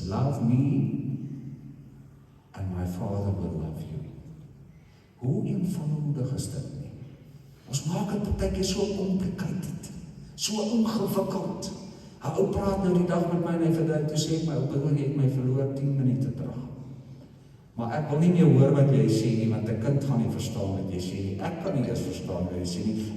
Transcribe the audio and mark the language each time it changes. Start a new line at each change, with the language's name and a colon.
English: Love me, and my Father will love you.
Afrikaans: Hoe eenvoudig is dit nie? Ons maak het baie keer so complicated, so ingewikkeld. 'n Ou praat nou die dag met my en hy verduidelik, toe sê ek my, ou broer, jy het my verloor 10 minute terug. Maar ek wil nie meer hoor wat jy sê nie, want 'n kind gaan nie verstaan wat jy sê nie. Ek kan nie eens verstaan wat jy sê nie.